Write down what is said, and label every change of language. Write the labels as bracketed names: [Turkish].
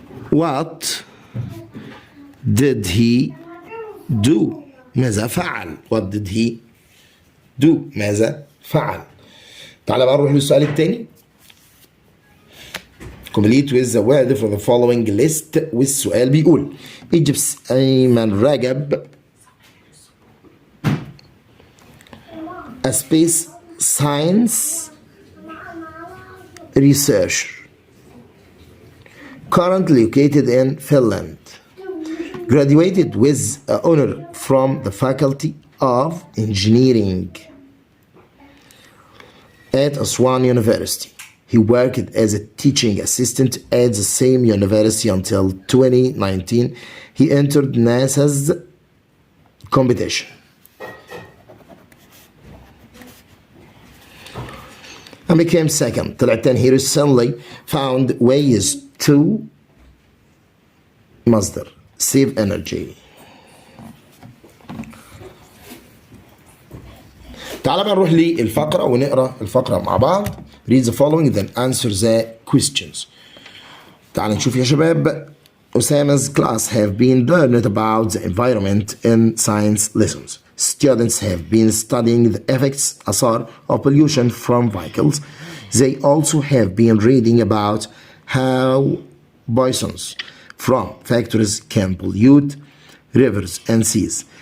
[English] What did he do؟ [Arabic] ماذا فعل؟ [English] What did he do؟ [Arabic] ماذا فعل؟ تعال بقى نروح للسؤال الثاني. [English] Complete with the word for the following list. [Arabic] والسؤال بيقول [English] Egypt's أيمن رجب a space science researcher currently located in Finland. Graduated with honor from the Faculty of Engineering at Aswan University. He worked as a teaching assistant at the same university until 2019. He entered NASA's competition. And became second. [Arabic] طلع التاني. [English] He recently found ways to مصدر save energy. [Arabic] تعال بقى نروح للفقرة ونقرأ الفقرة مع بعض. [English] Read the following then answer the questions. [Arabic] تعال نشوف يا شباب. [English] Osama's class have been learned about the environment in science lessons. Students have been studying the effects أثار of pollution from vehicles. They also have been reading about how poisons from factories can pollute rivers and seas.